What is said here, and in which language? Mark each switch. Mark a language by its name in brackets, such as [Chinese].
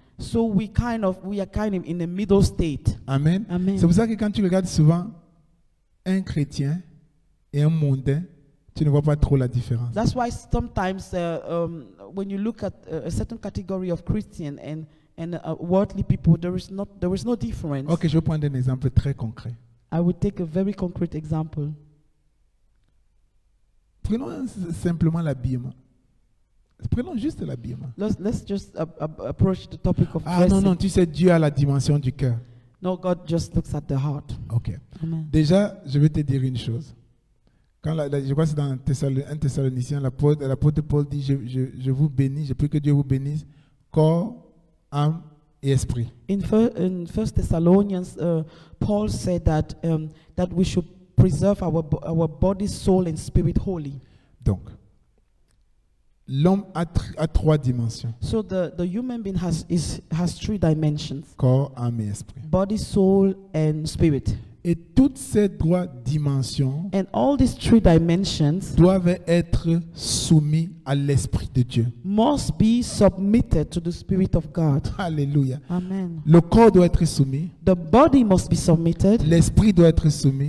[English] So we are kind of in the middle state. Amen. Amen. [French] C'est pour ça que quand tu regardes souvent un chrétien et un mondain, tu ne vois pas trop la différence. [English] That's why sometimes when you look at a certain category of Christian and worldly people, there is no difference. [French] Ok, je vais prendre un exemple très concret. [English] I would take a very concrete example. [French] Prenons simplement l'habillement. Prenons juste l'habillement. [English] Let's just approach the topic of Ah dressing. [French] non, tu sais, Dieu a la dimension du cœur. [English] No, God just looks at the heart. Ok. Amen. [French] Déjà, je vais te dire une chose. Je crois que c'est dans 1 Thessaloniciens, l'apôtre Paul dit, je vous bénis, je prie que Dieu vous bénisse, corps, âme et esprit. [English] In First Thessalonians, Paul said that we should preserve our body, soul, and spirit holy. [French] Donc, l'homme a trois dimensions. [English] So the human being has three dimensions: [French] Corps, âme et esprit. [English] body, soul, and spirit. [French] Et toutes ces trois dimensions [English] And all these three dimensions [French] doivent être soumis à l'Esprit de Dieu. [English] must be submitted to the Spirit of God. Alléluia. Amen. [French] Le corps doit être soumis, [English] The body must be submitted, [French] l'esprit doit être soumis,